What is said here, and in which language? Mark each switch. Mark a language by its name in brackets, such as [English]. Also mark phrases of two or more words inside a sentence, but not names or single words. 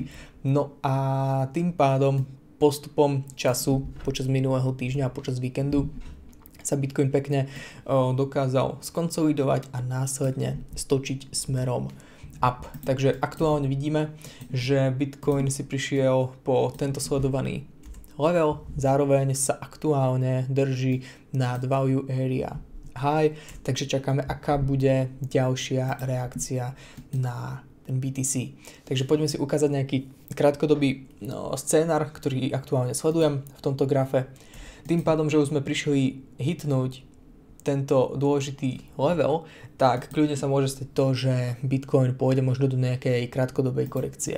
[Slovak] No a tým pádom postupom času počas minulého týždňa a počas víkendu sa Bitcoin pekne dokázal skonsolidovať a následne stočiť smerom up. Takže aktuálne vidíme, že Bitcoin si prišiel po tento sledovaný level, zároveň sa aktuálne drží nad [English] value area high, [Slovak] takže čakáme, aká bude ďalšia reakcia na ten BTC. Takže poďme si ukázať nejaký krátkodobý scénar, ktorý aktuálne sledujem v tomto grafe. Tým pádom, že už sme prišli hitnúť tento dôležitý level, tak kľudne sa môže stať to, že Bitcoin pôjde možno do nejakej krátkodobej korekcie.